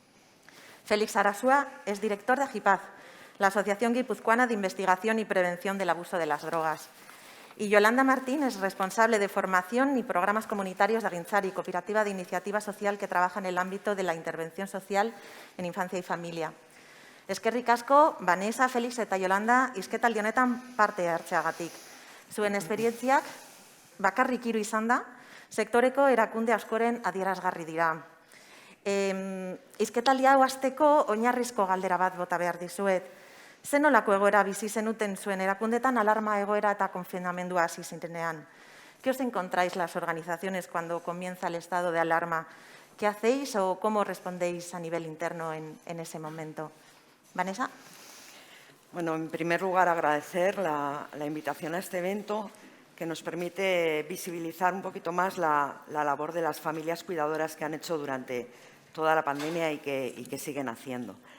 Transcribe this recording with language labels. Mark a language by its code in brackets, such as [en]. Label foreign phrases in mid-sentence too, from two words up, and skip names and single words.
[es] Félix Arasua es director de Agipaz, la Asociación Guipuzcoana de Investigación y Prevención del Abuso de las Drogas. Y Yolanda Martín es responsable de formación y programas comunitarios de Agintzari, cooperativa de iniciativa social que trabaja en el ámbito de la intervención social en infancia y familia. [eu] Eskerrik asko, Vanessa, Félix eta Yolanda, hizketaldi honetan parte hartzeagatik. Zuen esperientziak bakarrik 3 izan da, sektoreko erakunde askoren adierazgarri dira. Hizketaldi hau hasteko oinarrizko galdera bat bota behar dizuet. Zer nolako egoera bizi zenuten zuen erakundetan alarma egoera eta konfinamendua hasi zirenean? [es] ¿Qué os encontráis las organizaciones cuando comienza el estado de alarma? ¿Qué hacéis o cómo respondéis a nivel interno en ese momento? Vanessa. Bueno, en primer lugar, agradecer la invitación a este evento que nos permite visibilizar un poquito más la labor de las familias cuidadoras que han hecho durante toda la pandemia y que siguen haciendo.